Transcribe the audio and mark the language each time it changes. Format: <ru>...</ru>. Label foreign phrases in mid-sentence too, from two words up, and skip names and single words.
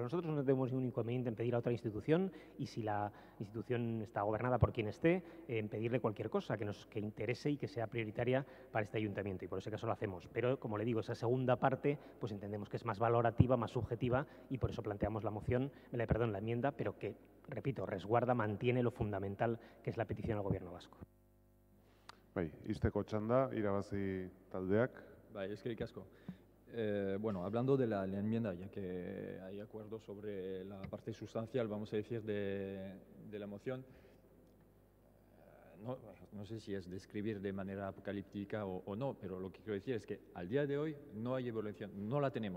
<es>Nosotros no tenemos ningún inconveniente en pedir a otra institución, y si la institución está gobernada por quien esté, en pedirle cualquier cosa que interese y que sea prioritaria para este ayuntamiento, y por ese caso lo hacemos. Pero, como le digo, esa segunda parte pues entendemos que es más valorativa, más subjetiva, y por eso planteamos la enmienda, pero que, repito, resguarda, mantiene lo fundamental, que es la petición al Gobierno vasco.</es> <eu>Bai, izteko txanda, irabazi taldeak. Bai, eskerrik asko.</eu> <es>Bueno, hablando de la enmienda, ya que hay acuerdo sobre la parte sustancial, vamos a decir, de la moción, no sé si es describir de manera apocalíptica o no, pero lo que quiero decir es que al día de hoy no hay evolución, no la tenemos.</es>